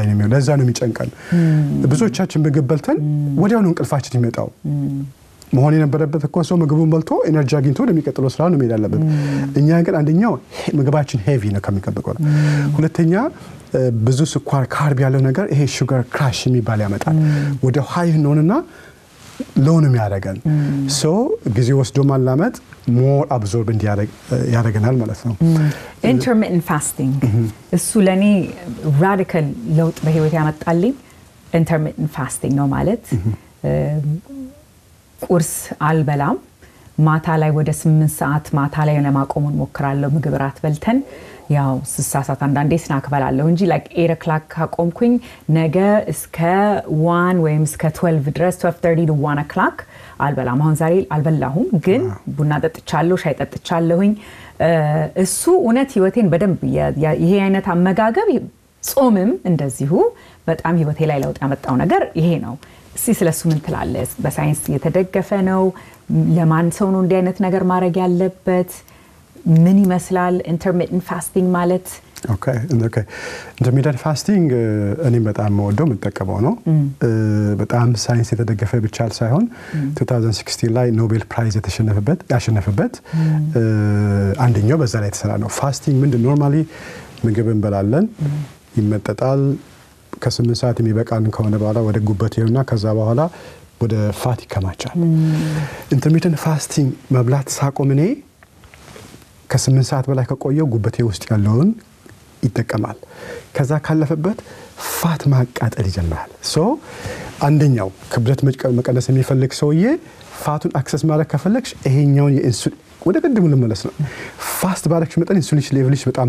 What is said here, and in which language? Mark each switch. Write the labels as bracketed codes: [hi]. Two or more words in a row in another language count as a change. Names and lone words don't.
[am] ነው የሚሆነው ለዛ ነው የሚጨንቀን ብዙዎቻችን በገበልተን ወዲያው ነው እንቅልፋችን ይመጣው መሆን የነበረበት እኮ ሰው ምግቡን በልቶ ኤነርጂ አግኝቶ ለሚቀጥለው ስራ ነው መሄድ ያለበት እኛ ግን አንደኛው ምግባችን ሄቪ ነው ከሚቀበቀው ሁለተኛ ብዙ ስኳር ካርብ ያለው ነገር ይሄ [en] sugar crash [am] የሚባል ያመጣል ወደ ሃይ ነውና ሎንም ያደርጋል ሶ ጊዜ ወስዶ ማላመጥ [en] more absorb [am] እንዲያደርገናል ማለት ነው [en] intermittent fasting [am] እሱ ለኔ ራዲካል ለውጥ በህይወት ያመጣልኝ [en] intermittent fasting [am] ነው ማለት ቁርስ አልበላም ማታ ላይ ወደ 8 ሰዓት ማታ ላይ ለማቆም ሞክራለሁ ምግብ ራት በልተን ያው ስሳሳት አንዳንዴ ስናክ በላለሁ እንጂ [en] like 8 o'clock [am] ካቆምኩኝ ነገ እስከ 1 ወይም እስከ 12 ድረስ 12:30 [en] to 1 o'clock [am] አልበላም አሁን ዛሬ አልበላሁም ግን ቡና ጠጥቻለሁ ሻይ ጠጥቻለሁኝ እሱ እውነት ህይወቴን በደንብ ይሄ አይነት አመጋገብ ጾምም እንደዚሁ በጣም ህይወቴ ላይ ለውጥ ያመጣው ነገር ይሄ ነው ስለሱ ምን ትላለህ በሳይንስ የተደገፈ ነው ለማን ሰው ነው እንዲህ አይነት ነገር ማድረግ ያለበት ምን ይመስላል [en] intermittent fasting [am] ማለት [en] Okay intermittent fasting [am] እኔም በጣም ወደው መጠቀመው ነው በጣም ሳይንስ የተደገፈ ብቻ ሳይሆን 2016 ላይ ኖቤል ፕራይዝ ያሸነፈበት አንደኛው በዛ ላይ ተሰራ ነው ፋስቲንግ ምንድነው ኖርማሊ ምግብ እንበላለን ይመጠጣል ከ8 ሰዓት የሚበቃን ከሆነ በኋላ ወደ ጉበት ይሆንና ከዛ በኋላ ወደ ፋት ይከማቻል [en] intermittent fasting [am] መብላት ሳቆምኔ ከ8 ሰዓት በላይ ከቆየው ጉበቴ ውስጥ ያለውን ይተከማል ከዛ ካለፈበት ፋት ማቃጠል ይጀምራል ሶ አንደኛው ክብደት መቀነስ የሚፈልግ ሰውዬ ፋቱን አክሰስ ማድረግ ከፈለግሽ ይሄኛውን የኢንሱሊን ወደ ቀድሙ ልመለስ ነው ፋስት ባረክሽ መጠን ኢንሱሊን ሌቭልሽ በጣም